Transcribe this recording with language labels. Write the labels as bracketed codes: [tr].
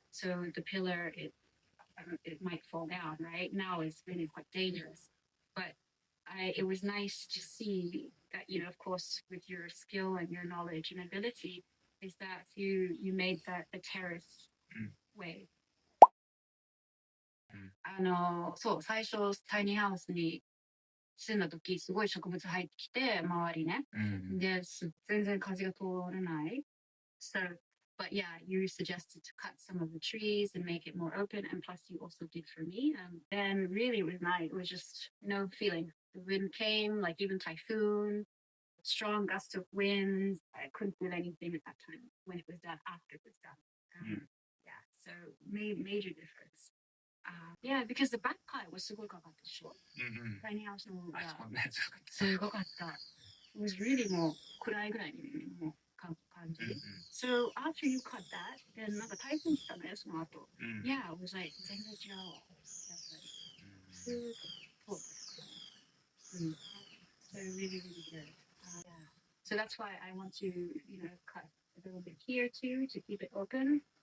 [en] So the pillar, it might fall down, right? Now it's really quite dangerous. But it was nice to see that, you know, of course, with your skill and your knowledge and ability, is that you made that the terrace way. [ja] そう、最初、タイニーハウスに住んだ時、すごい植物入ってきて、周りね。で、全然風が通らない。 [en] So, but yeah, you suggested to cut some of the trees and make it more open, and plus you also did for me. And then really it was nice. It was just no feeling. The wind came, like even typhoon, strong gust of winds. I couldn't feel anything at that time when it was done, after it was done. Yeah, so major difference. Yeah, because the back part was [ja] すごいかかったでしょ。 Tiny house の方がすごかった。 [en] It was really [ja] もう暗いぐらいにもう感じ。 [en] So after you cut that, then [ja] なんか台風来たね、その後。 [en] Yeah, it was like [ja] 全然違うわ。やっぱり。スーッと通った。 [en] So really, really good. Yeah. So that's why I want to, you know, cut a little bit here too to keep it open.